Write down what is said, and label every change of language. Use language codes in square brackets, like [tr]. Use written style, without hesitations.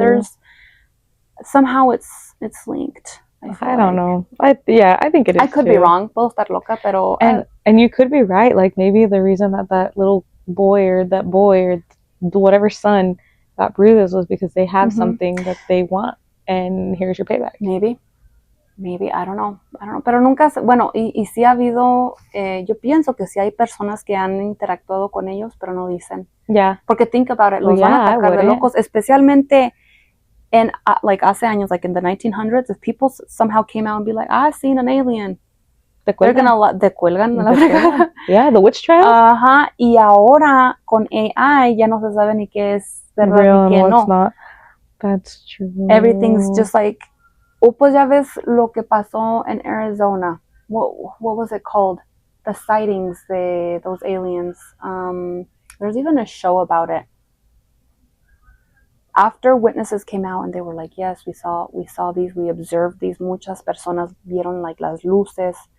[en] There's somehow it's linked. I don't know. I think it is. I could be wrong. [es] Puedo estar loca, pero [en] and you could be right. Like maybe the reason that little boy or whatever son got bruises was because they have something that they want, and here's your payback. Maybe, I don't know, [es] pero nunca, bueno, y sí ha habido, yo pienso que sí hay personas que han interactuado con ellos, pero no dicen. [en] Yeah. [es] Porque [en] think about it, [es] los van a atacar de locos, especialmente en, [en] like, [es] hace años, [en] like in the 1900s, if people somehow came out and be like, I've seen an alien, [es] te cuelgan a la fregada. [en] Yeah, the witch trials. [es] Ajá, y ahora con AI ya no se sabe ni qué es verdad [en] real [es] ni qué [en] and what's [es] no. [en] Not. That's true. Everything's just like, [es] pues ya ves lo que pasó en Arizona. [en] What was it called? The sightings, those aliens. There's even a show about it. After witnesses came out and they were like, yes, we saw these, we observed these. [es] Muchas personas vieron [en] like [es] las luces.